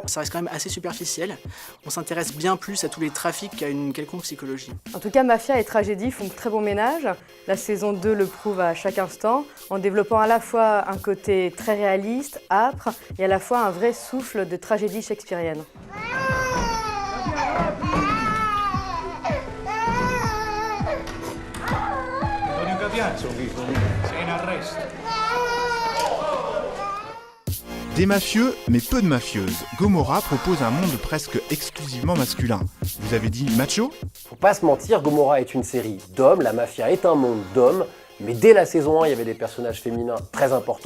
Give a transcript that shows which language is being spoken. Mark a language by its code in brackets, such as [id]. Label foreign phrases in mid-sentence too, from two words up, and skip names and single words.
[fr] Ça reste quand même assez superficiel. On s'intéresse bien plus à tous les trafics qu'à une quelconque psychologie. En tout cas, mafia et tragédie font très bon ménage. La saison 2 le prouve à chaque instant, en développant à la fois un côté très réaliste, âpre, et à la fois un vrai souffle de tragédie shakespearienne. [it] Antonio Capiazzo, sei in arresto. [fr] Des mafieux, mais peu de mafieuses. Gomorrah propose un monde presque exclusivement masculin. Vous avez dit macho ? Faut pas se mentir, Gomorrah est une série d'hommes, la mafia est un monde d'hommes, mais dès la saison 1, il y avait des personnages féminins très importants.